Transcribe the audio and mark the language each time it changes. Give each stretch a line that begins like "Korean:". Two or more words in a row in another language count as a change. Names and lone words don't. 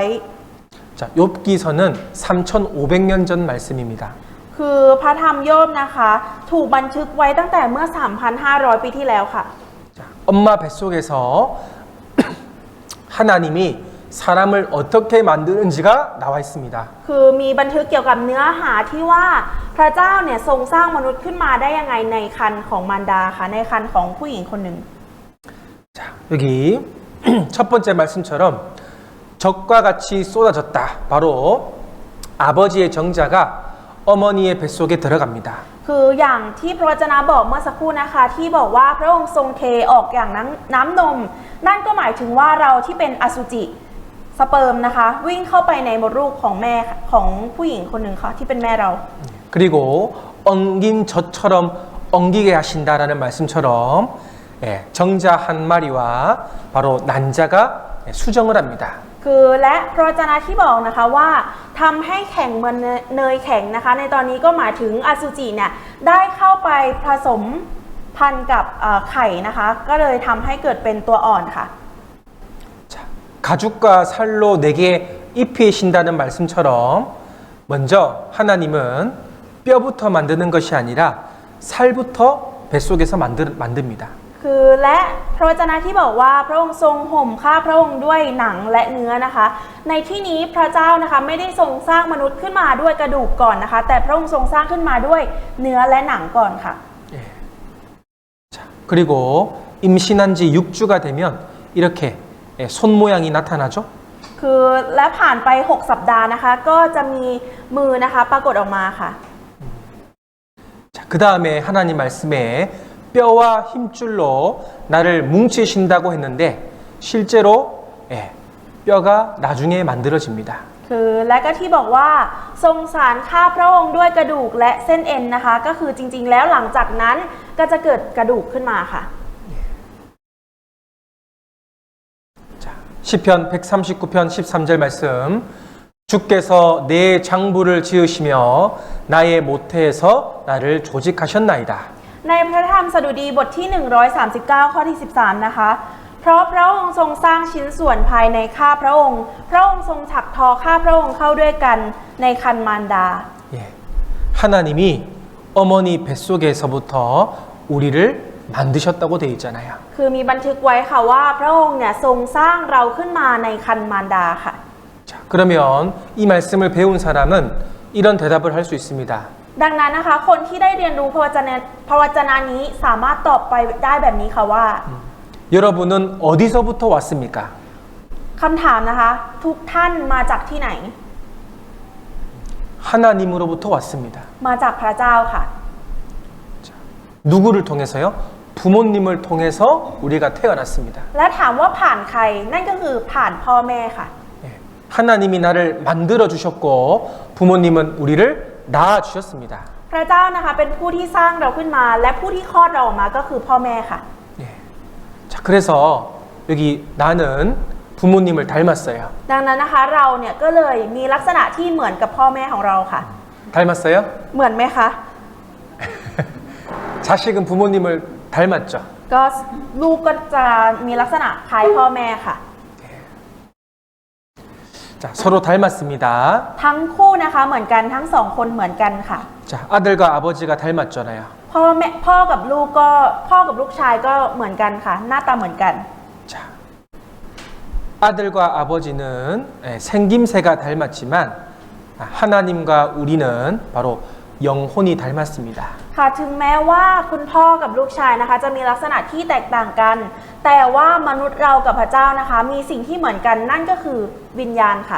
Korean: 자, 욥기서는 3,500년 전 말씀입니다.
Thai: คือพระธรรมโยบนะคะถูกบันทึกไว้ตั้งแต่เมื่อ 3,500 ปีที่แล้วค่ะ
Korean: 자, 엄마 뱃속에서 하나님이 사람을 어떻게 만드는지가 나와 있습니다.
Thai: คือมีบันทึกเกี่ยวกับเนื้อหาที่ว่าพระเจ้าเนี่ยทรงสร้างมนุษย์ขึ้นมาได้ยังไงในครรภ์ของมารดาค่ะในครรภ์ของผู้หญิงคนหนึ่ง
Korean: 자, 여기 첫 번째 말씀처럼 적과 같이 쏟아졌다. 바로 아버지의 정자가 어머니의 뱃속에 들어갑니다.
Thai: คืออย่างที่พระวจนะบอกเมื่อสักครู่นะคะที่บอกว่าพระองค์ทรงเทออกอย่างน้ำนมนั่นก็หมายถึงว่าเราที่เป็นอสุจิสเปิร์มนะคะวิ่งเข้าไปในมดลูกของแม่ของผู้หญิงคนหนึ่งค่ะที่เป็นแม่เรา
Korean: 그리고 엉긴 젖처럼 엉기게 하신다라는 말씀처럼 정자 한 마리와 바로 난자가 수정을 합니다.
Thai: คือและพระวจนะที่บอกนะคะว่าทำให้แข็งเหมือนเนยแข็งนะคะในตอนนี้ก็หมายถึงอสุจิเนี่ยได้เข้าไปผสมพันธุ์กับไข่นะคะก็เลยทำให้เกิดเป็นตัวอ่อนค่ะ
Korean: 자, 가죽과 살로 내게 입히신다는 말씀처럼 먼저 하나님은 뼈부터 만드는 것이 아니라 살부터 뱃속에서 만듭니다.
Thai: คือและพระวจนะที่บอกว่าพระองค์ทรงห่มข้าพระองค์ด้วยหนังและเนื้อนะคะในที่นี้พระเจ้านะคะไม่ได้ทรงสร้างมนุษย์ขึ้นมาด้วยกระดูกก่อนนะคะแต่พระองค์ทรงสร้างขึ้นมาด้วยเนื้อและหนังก่อนค่ะ
Korean: 예. 자, 그리고 임신한 지 6주가 되면 이렇게 손 모양이 나타나죠.
Thai: คือและผ่านไป6 สัปดาห์นะคะก็จะมีมือนะคะปรากฏออกมาค่ะ
Korean: 자, 그 다음에 하나님 말씀에 뼈와 힘줄로 나를 뭉치신다고 했는데 실제로 뼈가 나중에 만들어집니다.
Thai: คือและก็ที่บอกว่าทรงสารข้าพระองค์ด้วยกระดูกและเส้นเอ็นนะคะก็คือจริงๆแล้วหลังจากนั้นก็จะเกิดกระดูกขึ้นมาค่ะ
Korean: 자, 시편 139편 13절 말씀 주께서 내 장부를 지으시며 나의 모태에서 나를 조직하셨나이다.
Thai: ในพระธรรมสดุดีบทที่ 139 ข้อที่ 13 นะคะ เพราะพระองค์ทรงสร้างชิ้นส่วนภายในข้าพระองค์ พระองค์ทรงถักทอข้าพระองค์เข้าด้วยกันในคันมารดา
Korean: 예, 하나님이 어머니 뱃속에서부터 우리를 만드셨다고 되어 있잖아요.
Thai: คือมีบันทึกไว้ค่ะว่าพระองค์เนี่ยทรงสร้างเราขึ้นมาในคันมารดาค่ะ
Korean: 자, 그러면 이 말씀을 배운 사람은 이런 대답을 할 수 있습니다.
Thai: ดังนั้นนะคะคนที่ได้เรียนรู้พระวจนะนี้สามารถตอบไปได้แบบนี้ค่ะว่า
Korean: 여러분은 어디서부터 왔습니까?
Thai: คำถามนะคะทุกท่านมาจากที่ไหน
Korean: 하나님으로부터 왔습니다.
Thai: มาจากพระเจ้าค่ะ
Korean: 누구를 통해서요? 부모님을 통해서 우리가 태어났습니다.
Thai: และถามว่าผ่านใครนั่นก็คือผ่านพ่อแม่ค่ะ
Korean: 예, 하나님이 나를 만들어 주셨고 부모님은 우리를 낳아 주셨습니다.
Thai: พระเจ้านะคะเป็นผู้ที่สร้างเราขึ้นมาและผู้ที่คลอดเราออกมาก็คือพ่อแม่ค่ะ
Korean: 예. 자, 그래서 여기 나는 부모님을 닮았어요.
Thai: ดังนั้นนะคะเราเนี่ยก็เลยมีลักษณะที่เหมือนกับพ่อแม่ของเราค่ะ
Korean: 닮았어요?
Thai: เหมือนไหมคะ
Korean: 자식은 부모님을 닮았죠.
Thai: ก็ลูกก็จะมีลักษณะคล้ายพ่อแม่ค่ะ
Korean: 자, 서로 닮았습니다.
Thai: ทั้งคู่นะคะเหมือนกันทั้งสองคนเหมือนกันค่ะ
Korean: 자, 아들과 아버지가 닮았잖아요.
Thai: พ่อกับลูกชายก็เหมือนกันค่ะ หน้าตาเหมือนกัน
Korean: 자, 아들과 아버지는 생김새가 닮았지만 하나님과 우리는 바로 영혼이 닮았습니다.
Thai: ค่ะถึงแม้ว่าคุณพ่อกับลูกชายนะคะจะมีลักษณะที่แตกต่างกัน แต่ว่ามนุษย์เรากับพระเจ้านะคะมีสิ่งที่เหมือนกันนั่นก็คือวิญญาณค่ะ